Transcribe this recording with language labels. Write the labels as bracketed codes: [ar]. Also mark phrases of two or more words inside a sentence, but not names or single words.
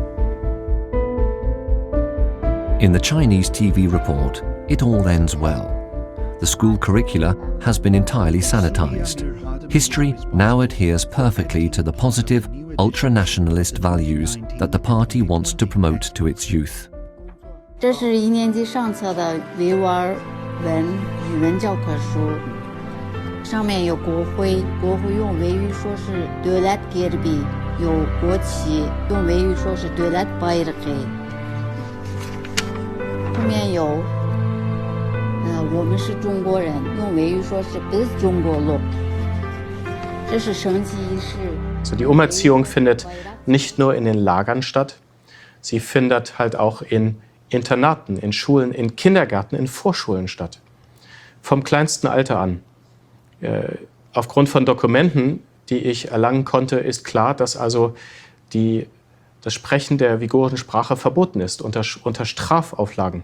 [en] In the Chinese TV report, it all ends well. The school curricula has been entirely sanitized. History now adheres perfectly to the positive, ultra-nationalist values that the party wants to promote to its youth. [zh] 这是1年级上册的维吾尔文语文教科书，上面有国徽，国徽用维语说是 [ug] Devlet Gerbi， [zh] 有国旗，用维语说是 [ug] Devlet Bayrağı。 [zh] 后面有我们是中国人，用维语说是 [ug] Biz Jungoluk。 [zh] 这是升旗仪式。 [de] Also die Umerziehung findet nicht nur in den Lagern statt, sie findet halt auch in Internaten, in Schulen, in Kindergärten, in Vorschulen statt. Vom kleinsten Alter an. Aufgrund von Dokumenten, die ich erlangen konnte, ist klar, dass also das Sprechen der uigurischen Sprache verboten ist, unter Strafauflagen.